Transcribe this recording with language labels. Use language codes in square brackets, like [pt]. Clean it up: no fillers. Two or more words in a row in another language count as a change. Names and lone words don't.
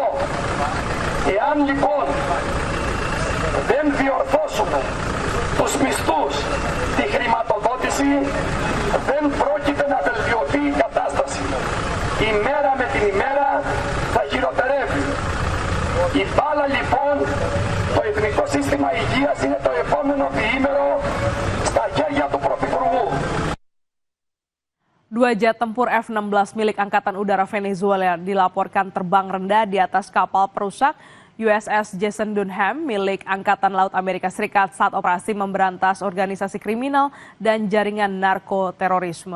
[el] Εάν λοιπόν δεν διορθώσουμε τους μισθούς, τη χρηματοδότηση, δεν πρόκειται να βελτιωθεί η κατάσταση. Η μέρα με την ημέρα θα χειροτερεύει. Η μπάλα λοιπόν, το Εθνικό Σύστημα Υγείας είναι το επόμενο διήμερο στα χέρια του Πρωθυπουργού. [id] Dua jet tempur F-16 milik Angkatan Udara Venezuela dilaporkan terbang rendah di atas kapal perusak USS Jason Dunham milik Angkatan Laut Amerika Serikat saat operasi memberantas organisasi kriminal dan jaringan narkoterorisme.